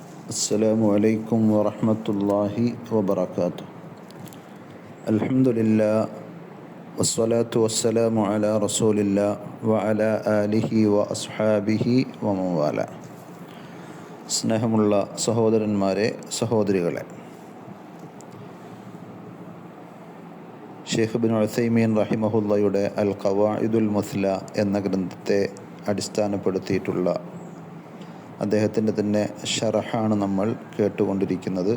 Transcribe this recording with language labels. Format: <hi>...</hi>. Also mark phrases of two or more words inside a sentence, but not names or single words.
<ar>السلام عليكم ورحمة الله وبركاته. الحمد لله والصلاة والسلام على رسول الله وعلى آله وأصحابه ومن والاه.</ar> <ml>സ്നേഹമുള്ള സഹോദരന്മാരെ, സഹോദരികളെ, ഷെയ്ഖ് ഇബ്നു ഉസൈമീൻ റഹിമഹുള്ളയുടെ അൽ ഖവാഇദുൽ മുസ്ല എന്ന ഗ്രന്ഥത്തെ അടിസ്ഥാനപ്പെടുത്തിയിട്ടുള്ള അദ്ദേഹത്തിൻ്റെ തന്നെ ഷറഹാണ് നമ്മൾ കേട്ടുകൊണ്ടിരിക്കുന്നത്.</ml>